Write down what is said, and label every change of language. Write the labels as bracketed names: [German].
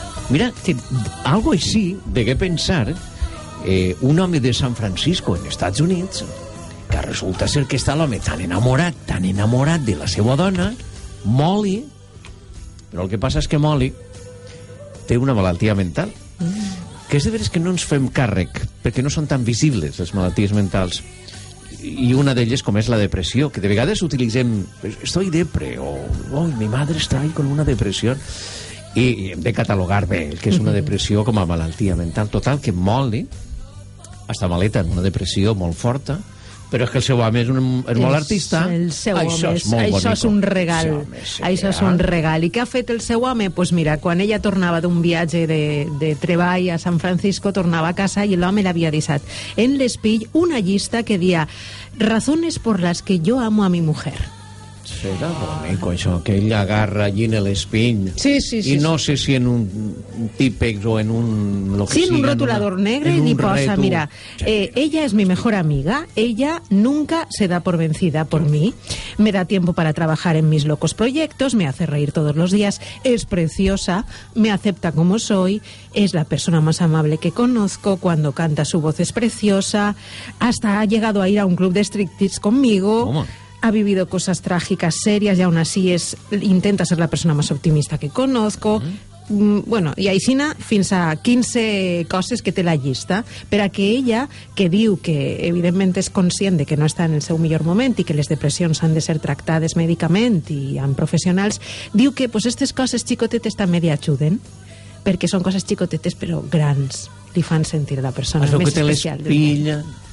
[Catalan] Mira, algo així, de què pensar, un home de San Francisco, en Estats Units, que resulta ser que està l'home tan enamorat de la seva dona, Molly, però el que passa és que Molly té una malaltia mental. Que és de veres que no ens fem càrrec, perquè no són tan visibles les malalties mentals. I una d'elles com és la depressió, que de vegades utilitzem... [Spanish] Estoy depre, o... Oh, mi madre está ahí con una depressió. [Catalan] I hem de catalogar bé el que és una depressió com a malaltia mental. Total, que Molly està maleta en una depressió molt forta, però és que el seu home és molt artista. El seu home, això és molt bonic. Això és un regal. Això és un regal. I què ha fet el seu home? Doncs mira, quan ella tornava d'un viatge de treball a San Francisco, tornava a casa i l'home l'havia deixat en l'espill una llista que dia [Spanish] «Razones por las que yo amo a mi mujer». [Catalan] Serà bonic, això, que ell agarra allí en l'espill. Sí, sí, sí. I no sé si en un típex o en un... [Spanish] Lo que sí, [Catalan] en un rotulador negre i li posa, mira, [Spanish] ella és mi mejor amiga, ella nunca se da por vencida por mí, me da tiempo para trabajar en mis locos proyectos, me hace reír todos los días, es preciosa, me acepta como soy, es la persona más amable que conozco, cuando canta su voz es preciosa, hasta ha llegado a ir a un club de striptease conmigo... ¿Cómo? Ha vivido cosas trágicas, serias, y aún así intenta ser la persona más optimista que conozco. [Catalan] Bueno, i aixina fins a 15 coses que té la llista, per a que ella, que diu que evidentment és conscient de que no està en el seu millor moment i que les depressions han de ser tractades mèdicament i amb professionals, diu que pues, aquestes coses xicotetes també li ajuden, perquè són coses xicotetes però grans, li fan sentir la persona més especial del món.